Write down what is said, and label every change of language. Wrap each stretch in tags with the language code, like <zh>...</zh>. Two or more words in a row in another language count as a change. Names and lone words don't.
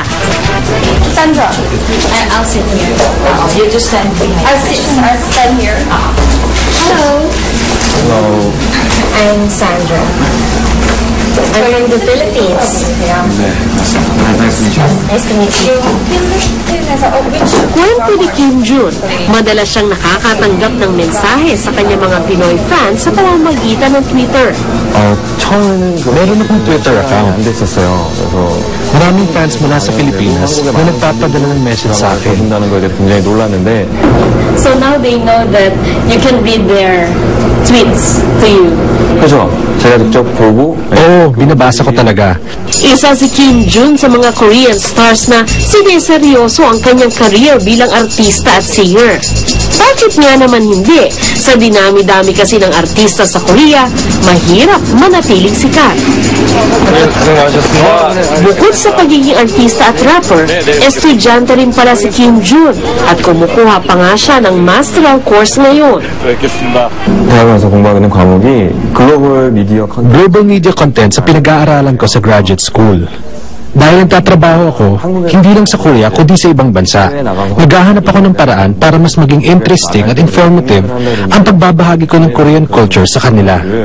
<en>Sandra, I'll sit here. You just stand behind. I'll stand here. Hello. Hello. I'm Sandra. I'm from the Philippines. Yeah. Nice to meet you. Nice to meet you.</en> <tl>Kwento ni Kim Jun, madalas siyang nakakatanggap ng mensahe sa kanyang mga Pinoy fans sa pamamagitan ng Twitter. 처음에는 meron akong Twitter account.</tl> <ko>안 됐었어요.</ko> <tl>그래서 maraming fans mula sa Pilipinas na nagpapadala ng message sa akin.</tl> <ko>한다는 거에 대해 굉장히 놀랐는데.</ko> <en>So now they know that you can read their tweets to you.</en> <ko>그죠? 제가 직접 보고.</ko> <tl>Oo, binabasa ko talaga. Isa si Kim Jun sa mga Korean stars na sineseryoso ang kanyang career bilang artista at singer. Bakit nga naman hindi? Sa dinami-dami kasi ng artista sa Korea, mahirap manatiling sikat. Bukod sa pagiging artista at rapper, estudyante rin pala si Kim Jun at kumukuha pa nga siya ng masteral course ngayon.</tl> <ko>대학원에서 공부하고 있는 과목이</ko> <en>Global Media Content</en> <tl>sa pinag-aaralan ko sa</tl> <en>graduate school.</en> <tl>Dahil nagtatrabaho ako, hindi lang sa Korea, kundi sa ibang bansa. Naghahanap ako ng paraan para mas maging interesting at informative ang pagbabahagi ko ng</tl> <en>Korean culture</en> <tl>sa kanila.</tl>